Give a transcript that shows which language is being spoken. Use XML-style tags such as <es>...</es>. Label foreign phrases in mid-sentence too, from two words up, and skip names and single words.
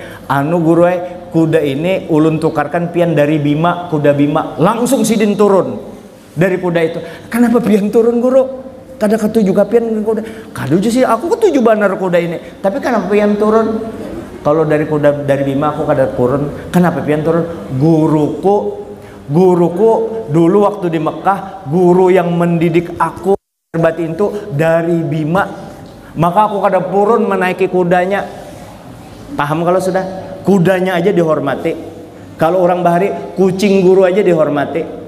<bjn>Guru kuda ini ulun tukarkan pian dari Bima, kuda Bima. Langsung sidin turun dari kuda itu. Kenapa pian turun guru? Kada ketujuh pian kuda. Kaduju sih aku ketujuh banar kuda ini.</bjn> <id>Tapi kenapa pian turun?</id> <bjn>Kalau dari kuda dari Bima aku kada turun.</bjn> <id>Kenapa pian turun? Guruku dulu waktu di Mekah, guru yang mendidik aku batin itu dari Bima.</id> <bjn>Maka aku kada purun menaiki kudanya.</bjn> <id>Paham kalau sudah? Kudanya aja dihormati.</id> <bjn>Kalau orang bahari, kucing guru aja dihormati.</bjn>